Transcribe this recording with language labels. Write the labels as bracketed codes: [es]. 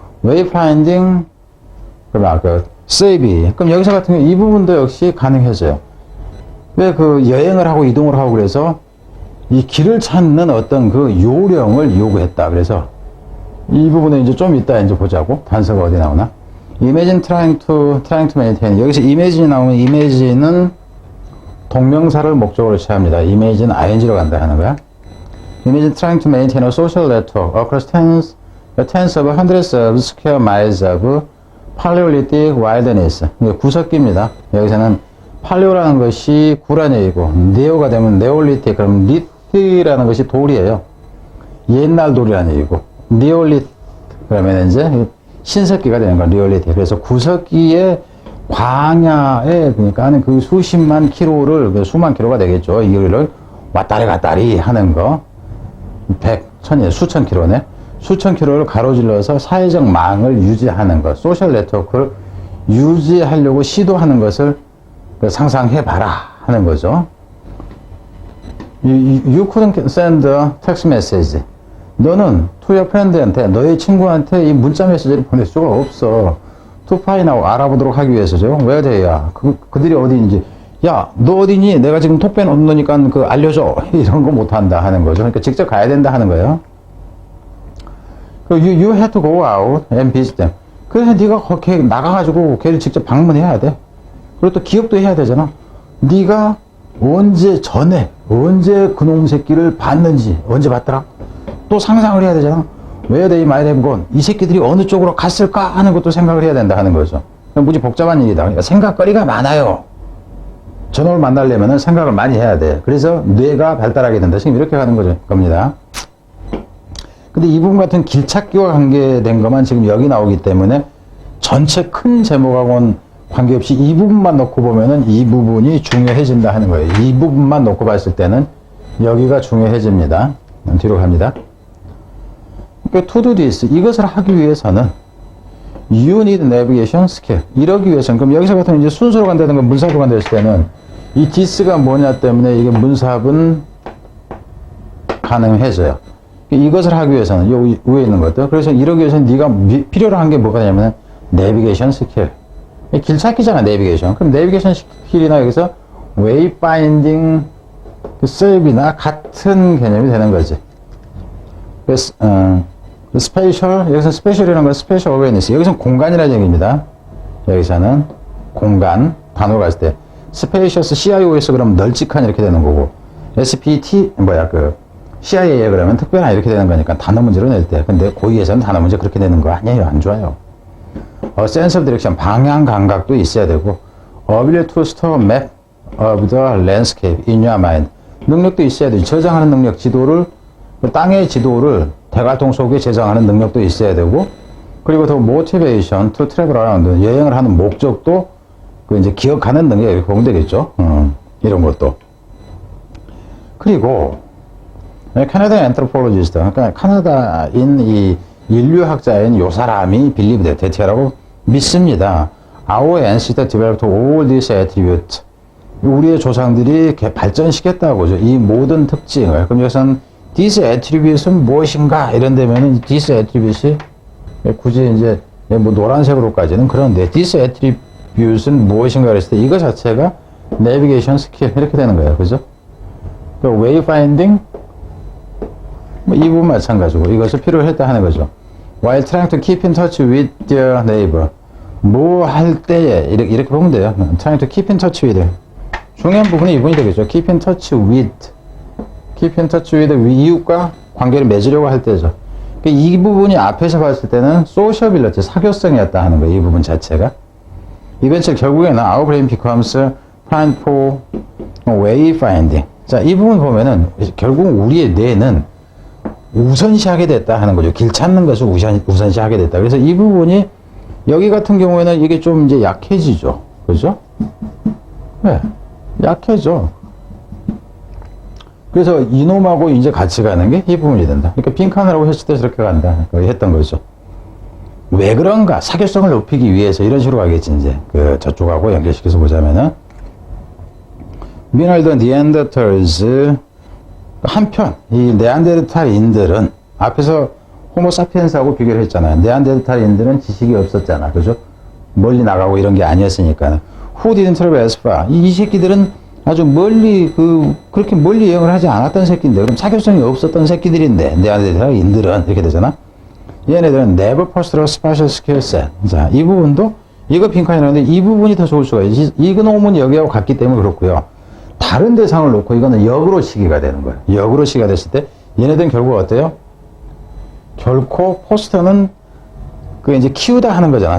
[ko] wayfinding, 그럼 아까 save. 그럼 여기서 같은 경우 이 부분도 역시 가능해져요. 왜 그 여행을 하고 이동을 하고 그래서 이 길을 찾는 어떤 그 요령을 요구했다. 그래서 이 부분에 이제 좀 이따 이제 보자고. 단서가 어디 나오나? [en] imagine trying to maintain. [ko] 여기서 imagine이 나오면 imagine은 동명사를 목적으로 취합니다. imagine ing로 간다 하는 거야. [en] imagine trying to maintain a social network across tens of hundreds of square miles of Paleolithic wilderness. [ko] 이게 구석기입니다. 여기서는 팔레오라는 것이 구란 얘기고 네오가 되면 네올리틱. 그럼 리트라는 것이 돌이에요. 옛날 돌이라는 얘기고 니올리틱 그러면 이제 신석기가 되는 거야. 리올리틱. 그래서 구석기의 광야에 그러니까 하는 그 수십만 킬로를 수만 킬로가 되겠죠. 이거를 왔다리 갔다리 하는 거 100, 1000, 수천 킬로네. 수천 킬로를 가로질러서 사회적 망을 유지하는 것, 소셜 네트워크를 유지하려고 시도하는 것을 상상해봐라 하는 거죠. [en] You couldn't send a text message. [ko] 너는 [en] to your friend [ko] 한테, 너의 친구한테 이 문자 메시지를 보낼 수가 없어. [en] to find out, [ko] 알아보도록 하기 위해서죠. [en] where they are. [ko] 그들이 어디인지. 야, 너 어디니? 내가 지금 톡 빼놓으니까 그 알려줘. 이런 거 못한다 하는 거죠. 그러니까 직접 가야 된다 하는 거예요. [en] You had to go out and visit them. [ko] 그래서 네가 거기 나가가지고 걔를 직접 방문해야 돼. 그리고 또 기억도 해야 되잖아. 네가 언제 그놈 새끼를 봤는지, 언제 봤더라? 또 상상을 해야 되잖아. [en] Where they might have gone. [ko] 이 새끼들이 어느 쪽으로 갔을까 하는 것도 생각을 해야 된다 하는 거죠. 무지 복잡한 일이다. 그러니까 생각거리가 많아요. 저놈을 만나려면 생각을 많이 해야 돼. 그래서 뇌가 발달하게 된다. 지금 이렇게 가는 거죠. 겁니다. 근데 이 부분 같은 길찾기와 관계된 것만 지금 여기 나오기 때문에 전체 큰 제목하고는 관계없이 이 부분만 놓고 보면은 이 부분이 중요해진다 하는 거예요. 이 부분만 놓고 봤을 때는 여기가 중요해집니다. 뒤로 갑니다. 그러니까 [en] to do this, [ko] 이것을 하기 위해서는 [en] you need navigation skill. [ko] 이러기 위해서는, 그럼 여기서 같은 이제 순서로 간다든가 문sab으로 간다 했을 때는 이 this가 뭐냐 때문에 이게 문sab은 가능해져요. 이것을 하기 위해서는 요 위에 있는 것들. 그래서 이러기 위해서는 네가 필요로 한 게 뭐가 되냐면 [en] navigation skill. [ko] 길 찾기잖아, 내비게이션. 그럼 내비게이션 스킬이나 여기서 wayfinding save이나 같은 개념이 되는 거지. 그래서 spatial, 여기서 spatial이라는 건 spatial awareness. 여기서는 공간이라는 얘기입니다. 여기서는 공간, 단어로 갔을 때 spacious, CIO에서 그러면 널찍한 이렇게 되는 거고 SPT, CIA에 그러면 특별한 이렇게 되는 거니까 단어 문제로 낼 때. 근데 고의에서는 단어 문제 그렇게 내는 거 아니에요. 안 좋아요. [en] sense of direction, [ko] 방향 감각도 있어야 되고, [en] ability to store a map of the landscape in your mind. [ko] 능력도 있어야 되죠. 저장하는 능력, 지도를, 땅의 지도를 대갈통 속에 저장하는 능력도 있어야 되고, 그리고 더 [en] motivation to travel around. [ko] 여행을 하는 목적도, 이제 기억하는 능력, 이렇게 보면 되겠죠. 이런 것도. 그리고, 캐나다 anthropologist, 그러니까 캐나다인 이 인류학자인 요 사람이 believe 대체라고 믿습니다. [en] Our ancestors developed all these attributes. [ko] 우리의 조상들이 발전시켰다고죠. 이 모든 특징을. 그럼 여기서는 these attributes은 무엇인가? 이런 데면은 these attributes이 굳이 이제 뭐 노란색으로까지는 그런데 these attributes은 무엇인가 그랬을 때 이거 자체가 navigation skill 이렇게 되는 거예요. 그죠? wayfinding 뭐 이 부분 마찬가지고 이것을 필요로 했다 하는 거죠. [en] While trying to keep in touch with their neighbor. [ko] 뭐 할 때에 이렇게 보면 돼요. [en] Trying to keep in touch with. [ko] 중요한 부분이 이 부분이 되겠죠. [en] Keep in touch with. Keep in touch with [ko] 이웃과 관계를 맺으려고 할 때죠. 이 부분이 앞에서 봤을 때는 sociability, 사교성이었다 하는 거예요. 이 부분 자체가. 이벤트 결국에는 [en] our brain becomes plan for wayfinding. [ko] 자, 이 부분 보면은 결국 우리의 뇌는 우선시하게 됐다 하는 거죠. 길 찾는 것을 우선시하게 됐다. 그래서 이 부분이 여기 같은 경우에는 이게 좀 이제 약해지죠. 그죠? 네. 약해져. 그래서 이놈하고 이제 같이 가는 게 이 부분이 된다. 그러니까 빈칸이라고 했을 때 저렇게 간다. 했던 거죠. 왜 그런가? 사교성을 높이기 위해서 이런 식으로 가겠지, 이제. 저쪽하고 연결시켜서 보자면은. [en] Meanwhile, the Neanderthals, [ko] 한편, 이 네안데르탈인들은, 앞에서 호모사피엔스하고 비교를 했잖아요. 네안데르탈인들은 지식이 없었잖아. 그죠? 멀리 나가고 이런 게 아니었으니까. [en] Who didn't travel as far? [ko] 이 새끼들은 아주 멀리, 그렇게 멀리 여행을 하지 않았던 새끼인데, 그럼 사교성이 없었던 새끼들인데, 네안데르탈인들은, 이렇게 되잖아. 얘네들은 [en] never possessed a special skill set. [ko] 자, 이 부분도, 이거 빈칸이라는데, 이 부분이 더 좋을 수가 있어요. 이그놈은 여기하고 같기 때문에 그렇고요. 다른 대상을 놓고 이거는 역으로 시기가 되는 거예요. 역으로 시기가 됐을 때, 얘네들은 결국 어때요? 결코 포스터는, 이제 키우다 하는 거잖아.